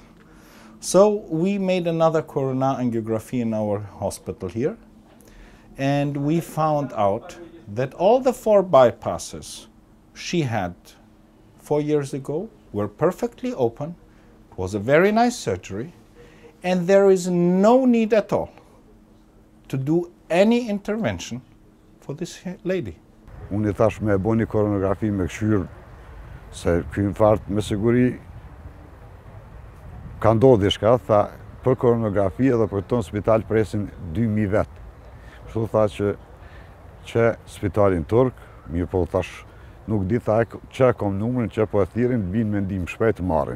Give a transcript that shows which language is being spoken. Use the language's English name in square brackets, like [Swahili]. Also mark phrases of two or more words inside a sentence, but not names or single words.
[English] So we made another corona angiography in our hospital here, and we found out that all the 4 bypasses she had 4 years ago were perfectly open. It was a very nice surgery, and there is no need at all to do any intervention for this lady. [Albanian] Unë I thash me bo një koronografi me këshyrë, se ky infarkt me siguri ka ndodhë diçka, tha për koronografi edhe për ton spital presin 2000 vetë. Kështu tha që spitalin turk, mirë po thash nuk di tha që kom numrin, që po e thirin, vinë me ndim shpejt marrin.